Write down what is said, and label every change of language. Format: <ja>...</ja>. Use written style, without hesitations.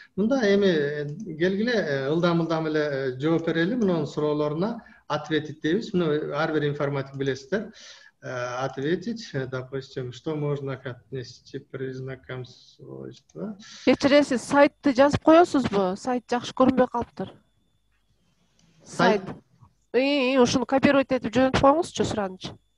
<ky>Мында эми келгиле, ылдам эле жооп берели мунун суроолоруна, ответить дейбиз. Муну ар бир информатик билесиздер.</ky> <ru>Ответить, допустим, что можно отнести к признакам свойства.</ru> <ky>Кечиресиз, сайтты жазып коесузбу? Сайт жакшы көрүнбөй калыптыр. Сайт. Ушуну копировать этип жөнөтүп коюңузчу суранычы.</ky>